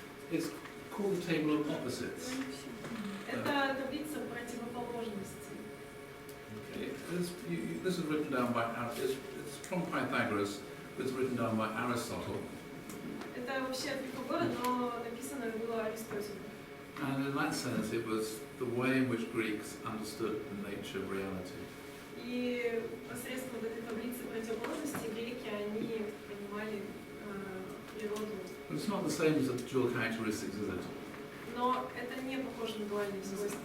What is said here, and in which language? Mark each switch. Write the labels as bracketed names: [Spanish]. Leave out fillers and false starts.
[English] It's called the table of opposites. [Russian] Это таблица противоположностей. [English] Okay. This is written down by it's from Pythagoras, but it's written down by Aristotle. [Russian] Это вообще от Пифагора, но написано было Аристотелем. [English] And in that sense, it was the way in which Greeks understood the nature of reality. [Russian] И посредством этой таблицы противоположностей греки, они понимали природу. [English] But it's not the same as the dual characteristics, is it? [Russian] Но это не похоже на дуальные свойства.